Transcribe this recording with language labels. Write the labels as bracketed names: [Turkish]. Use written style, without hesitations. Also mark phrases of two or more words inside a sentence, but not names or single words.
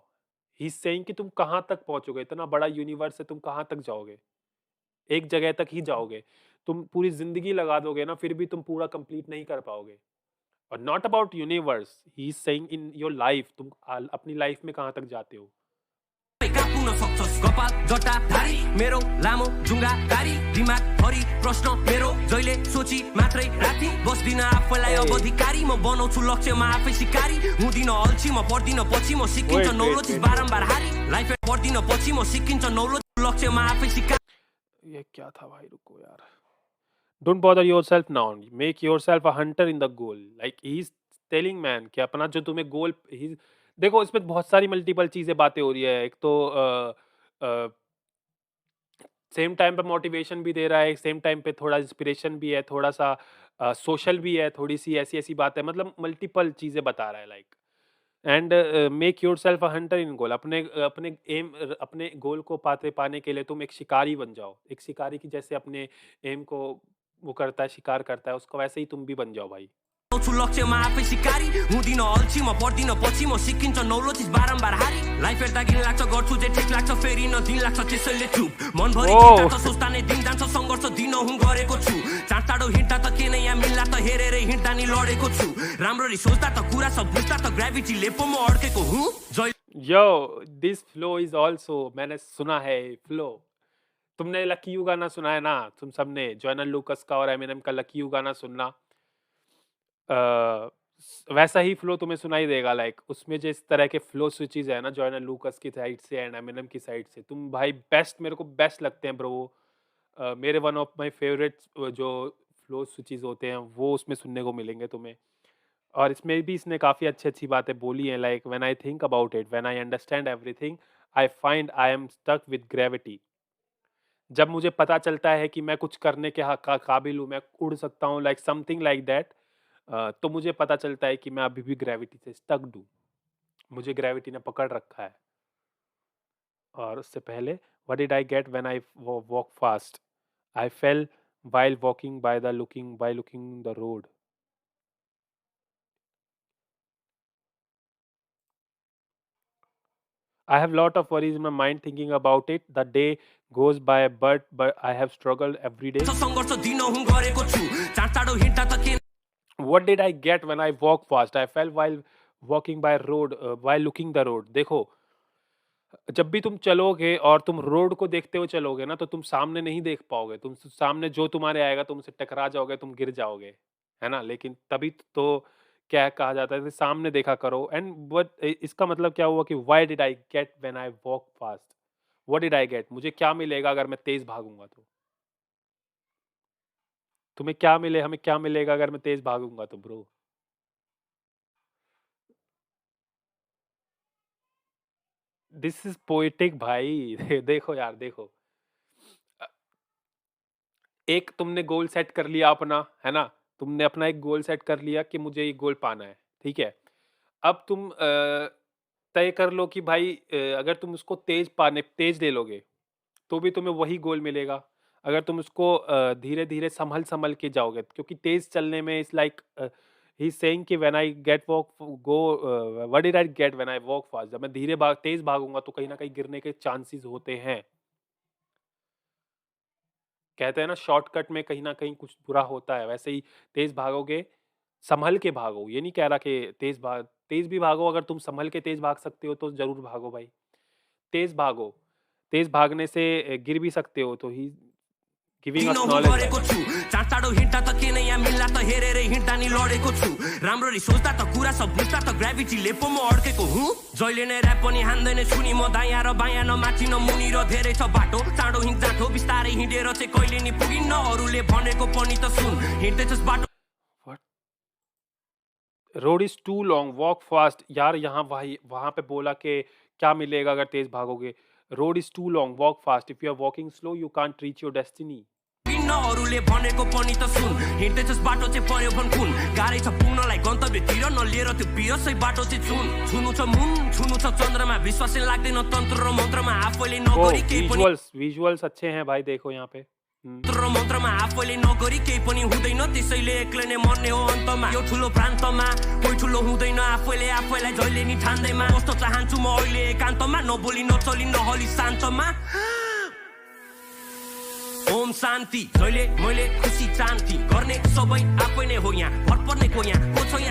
[English] he saying [Hindi] कि तुम कहाँ तक पहुंचोगे, इतना बड़ा यूनिवर्स है, तुम कहाँ तक जाओगे, एक जगह तक ही जाओगे। तुम पूरी जिंदगी लगा दोगे ना, फिर भी तुम पूरा कंप्लीट नहीं कर पाओगे। और [English] not about universe, he is saying in your life, [Hindi] तुम अपनी लाइफ में कहाँ तक जाते हो। [Nepali] कापुन सक्छस् कपाल जटा धारी मेरो लामो जुङ्गा गाडी दिमाग भरि प्रश्न मेरो जहिले सोची मात्रै राति बस्दिन आफैलाई अब अधिकारी म बनाउँछु लक्ष्यमा आफै शिकारी हुँदिन अल्छी म पढ्दिन पछि म सिकिन्छ नौलो चिज बारम्बार हारी लाइफ पढ्दिन पछि म सिकिन्छ नौलो लक्ष्यमा आफै शिकारी। [Hindi] ये क्या था भाई, रुको यार। [English] don't bother yourself now, make yourself a hunter in the goal, like he is telling man [Hindi] कि अपना जो तुम्हें गोल, देखो इसमें बहुत सारी मल्टीपल चीजें बातें हो रही है। एक तो [English] same time [Hindi] पे मोटिवेशन भी दे रहा है, [English] same time [Hindi] पे थोड़ा इंस्पिरेशन भी है, थोड़ा-सा सोशल भी है, थोड़ी-सी ऐसी-ऐसी बातें, मतलब मल्टीपल चीज़ें बता रहा है लाइक। [English] And make yourself a hunter in goal. [Hindi] अपने गोल को पाने के लिए तुम एक शिकारी बन जाओ। एक शिकारी की जैसे अपने एम को वो करता है, शिकार करता है, उसको वैसे ही तुम भी बन जाओ भाई। [Nepali] छु लक्ष्यमा आफै सिकारी हुँदिन अल्छी म पर्दिन पछि म सिकिन्छ नौलो चिज बारम्बार हारी लाइफ हेर्दा घिन लाग्छ गर्छु जे ठिक लाग्छ फेरि न दिन लाग्छ त्यसैले चुप मनभरि चिन्ता त सोच्दा नै दिन जान्छ सङ्घर्ष दिन हुँ गरेको छु चाँड टाढो हिँड्दा त के नै यहाँ मिल्ला त हेरेरै हिँड्दा नि लडेको छु राम्ररी सोच्दा त कुरा सब बुझ्दा त ग्रेभिटीले पो म अड्केको हुँ [English] Yo this flow is also, [Hindi] मैंने सुना है फ्लो। तुमने लकी यू गाना सुना है ना, तुम सबने जॉयनल लूकस का और एमिनेम का लकी यू गाना सुनना। वैसा ही फ्लो तुम्हें सुनाई देगा लाइक उसमें जिस तरह के [English] flow switches [Hindi] है ना जॉयनल लूकस की साइड से एंड एमिनेम की साइड से, तुम भाई बेस्ट, मेरे को बेस्ट लगते हैं ब्रो। मेरे [English] one of my favourites [Hindi] जो [English] flow switches [Hindi] होते हैं वो उसमें सुनने को मिलेंगे तुम्हें। और इसमें भी इसने काफ़ी अच्छी बातें बोली हैं [English] like when I think about it, when I understand everything, I find I am stuck with gravity. [Hindi] जब मुझे पता चलता है कि मैं कुछ करने के काबिल हूँ, मैं उड़ सकता हूँ [English] like something like that, [Hindi] तो मुझे पता चलता है कि मैं अभी भी ग्रेविटी से स्टक्ड हूँ, मुझे ग्रेविटी ने पकड़ रखा है। और उससे पहले [English] what did I get when I walk fast, I fell while walking by looking the road. I have lot of worries in my mind thinking about it. The day goes by but I have struggled every day. What did I get when I walk fast? I fell while walking by road while looking the road. [Hindi] देखो, जब भी तुम चलोगे और तुम रोड को देखते हुए चलोगे ना तो तुम सामने नहीं देख पाओगे, तुम सामने जो तुम्हारे आएगा तुमसे टकरा जाओगे, तुम गिर जाओगे, है ना। लेकिन तभी तो क्या कहा जाता है कि सामने देखा करो। [English] And but [Hindi] इसका मतलब क्या हुआ कि [English] why did I get when I walk fast, what did I get, [Hindi] मुझे क्या मिलेगा अगर मैं तेज भागूंगा तो, तुम्हें क्या मिले, हमें क्या मिलेगा अगर मैं तेज भागूंगा तो ब्रो। [English] This is poetic भाई। [Hindi] देखो यार, देखो, एक तुमने [English] goal set [Hindi] कर लिया अपना, है ना, तुमने अपना एक [English] goal set [Hindi] कर लिया कि मुझे ये गोल पाना है, ठीक है। अब तुम तय कर लो कि भाई अगर तुम उसको तेज ले लोगे तो भी तुम्हें वही गोल मिलेगा। अगर तुम उसको धीरे धीरे संभल के जाओगे, क्योंकि तेज चलने में [English] it's like he is saying [Hindi] कि [English] when I get walk go what did I get when I walk fast, [Hindi] जब मैं तेज भागूंगा तो कहीं ना कहीं गिरने के चांसेस होते हैं। कहते हैं ना शॉर्टकट में कहीं ना कहीं कुछ बुरा होता है, वैसे ही तेज भागोगे, संभल के भागो। ये नहीं कह रहा कि तेज भी भागो, अगर तुम संभल के तेज भाग सकते हो तो जरूर भागो भाई। तेज भागो, तेज भागने से गिर भी सकते हो, तो [English] he giving us knowledge. [Nepali] चाँडो हिँड्दा त के नै यहाँ मिल्ला त हेरेरै हिँड्दा नि लडेको छु राम्ररी सोच्दा त कुरा सब बुझ्दा त ग्रेभिटीले पो म अड्केको हुँ जहिले नै ऱ्याप पनि हान्दैन छुनी म दायाँ र बायाँ न माथि न मुनि र धेरै छ बाटो चाँडो हिँड जाँठो बिस्तारै हिँडेर चाहिँ कहिले नि पुगिन्न अरूले भनेको पनि त सुन हिँड्दैछस् बाटो। [English] Road is too long walk fast. [Hindi] यार यहाँ वहाँ पे बोला कि क्या मिलेगा अगर तेज भागोगे। [English] Road is too long walk fast, If you are walking slow you can't reach your destiny. [Nepali] अरूले भनेको पनि त सुन हिँड्दैछस् बाटो चाहिँ पर्यो भनकुन गाह्रै छ पुग्नलाई गन्तव्यतिर नलिएर त्यो बिरसै बाटो चाहिँ छुनु छ मुन छुनु छ चन्द्रमा विश्वासै लाग्दैन तन्त्र र मन्त्रमा आफैले नगरी केही पनि। [Hindi] विजुअल्स अच्छे हैं भाई, देखो यहाँ पे [Nepali] तन्त्र मन्त्रमा आफैले नगरी केही पनि हुँदैन त्यसैले एक्लै नै मर्ने हो अन्तमा यो ठुलो प्रान्तमा कोही ठुलो हुँदैन आफैले आफैलाई जहिले नि ठान्दैमा कस्तो चाहन्छु म अहिले एकान्तमा नबोली नचली नहली शान्तमा। ओम शान्ति जहिले मैले खुसी चाहन्थे गर्ने सबै आफै नै हो यहाँ भर पर्ने को यहाँ को छ यहाँ